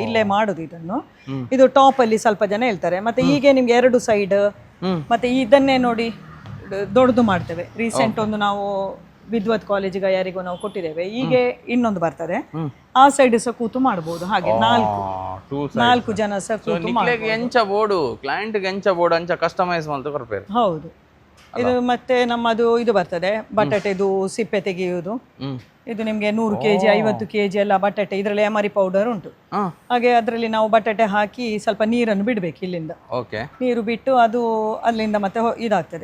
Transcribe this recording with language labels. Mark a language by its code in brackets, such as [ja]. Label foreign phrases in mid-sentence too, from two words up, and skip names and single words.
[kn] ಇಲ್ಲೇ ಮಾಡುದು ಇದನ್ನು. ಇದು ಟಾಪ್ ಅಲ್ಲಿ ಸ್ವಲ್ಪ ಜನ ಹೇಳ್ತಾರೆ. ಮತ್ತೆ ಹೀಗೆ ನಿಮ್ಗೆ 2 ಸೈಡ್, ಮತ್ತೆ ಇದನ್ನೇ ನೋಡಿ ದೊಡ್ಡದು ಮಾಡ್ತೇವೆ. ರೀಸೆಂಟ್ ಒಂದು ನಾವು ವಿದ್ವತ್ ಕಾಲೇಜಿಗೆ ಯಾರಿಗೂ ನಾವು ಕೊಟ್ಟಿದ್ದೇವೆ. ಹೀಗೆ ಇನ್ನೊಂದು ಬರ್ತದೆ, ಆ ಸೈಡ್ ಸಹ ಕೂತು ಮಾಡಬಹುದು. ಹಾಗೆ ನಾಲ್ಕು ಜನ ಸಹ ಕೂತು [tcy] ನಿಕ್ಲೆಗ್ ಎಂಚ ಬೋರ್ಡು ಕ್ಲೈಂಟ್ಗೆ ಎಂಚ ಬೋರ್ಡ್ ಅಂಚ ಕಸ್ಟಮೈಸ್ ಮಾಡ್ತಾ ಕೊಡ್ಪೇರು. [kn] ಹೌದು. ಇದು ಮತ್ತೆ ನಮ್ಮದು ಇದು ಬರ್ತದೆ ಬಟಾಟೆದು ಸಿಪ್ಪೆ ತೆಗೆಯುವುದು. ಇದು ನಿಮಗೆ 100 kg 50 kg ಎಲ್ಲ ಬಟಾಟೆ, ಇದರಲ್ಲಿ [en] emery powder [kn] ಉಂಟು. ಹಾಗೆ ಅದರಲ್ಲಿ ನಾವು ಬಟಾಟೆ ಹಾಕಿ ಸ್ವಲ್ಪ ನೀರನ್ನು ಬಿಡಬೇಕು ಇಲ್ಲಿಂದ. ನೀರು ಬಿಟ್ಟು ಅದು ಅಲ್ಲಿಂದ ಮತ್ತೆ ಇದಾಗ್ತದೆ.